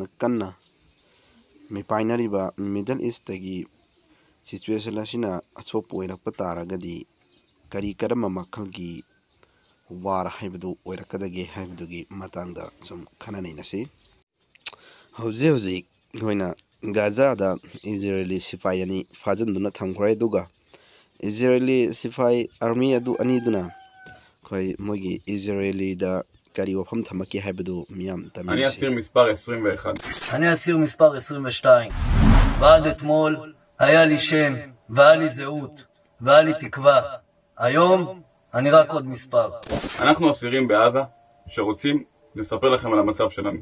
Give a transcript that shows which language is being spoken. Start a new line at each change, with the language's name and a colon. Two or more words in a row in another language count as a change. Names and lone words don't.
Manipuri: ꯀꯟꯅ ꯃꯤꯄꯥꯏꯅꯔꯤꯕ ꯃꯤꯗꯜ ꯏꯁꯇꯒꯤ ꯁꯤꯆꯨꯋꯦꯁꯟ ꯑꯁꯤꯅ ꯑꯁꯣꯛꯄ ꯑꯣꯏꯔꯛꯄ ꯇꯥꯔꯒꯗꯤ ꯀꯔꯝꯕ ꯃꯈꯜꯒꯤ ꯋꯥꯔ ꯍꯥꯏꯕꯗꯨ ꯑꯣꯏꯔꯛꯀꯗꯒꯦ ꯍꯥꯏꯕꯗꯨꯒꯤ ꯃꯇꯥꯡꯗ ꯁꯨꯝ ꯈꯟꯅ ꯅꯩꯅꯁꯤ꯫ ꯍꯧꯖꯤꯛ ꯑꯩꯈꯣꯏꯅ ꯒꯥꯖꯥꯗ ꯏꯖꯔꯦꯂꯤ ꯁꯤꯄꯥꯏ ꯑꯅꯤ ꯐꯥꯖꯤꯟꯗꯨꯅ ꯊꯝꯈ꯭ꯔꯦ, ꯑꯗꯨꯒ ꯏꯖꯔꯦꯂꯤ ꯁꯤꯄꯥꯏ ꯑꯥꯔꯃꯤ ꯑꯅꯤꯗꯨꯅ ꯃꯣꯏꯒꯤ ꯏꯖꯔꯦꯂꯤꯗꯀꯔꯤ ꯋꯥꯐꯝ ꯊꯝꯃꯛꯀꯦ ꯍꯥꯏꯕꯗꯨ
Hebrew: מיד תמיד אני אסיר מספר 21. אני אסיר מספר 22. ועד אתמול היה לי שם והיה לי זהות והיה לי תקווה. היום אני רק עוד מספר. אנחנו אסירים בעזה שרוצים לספר לכם על המצב שלנו.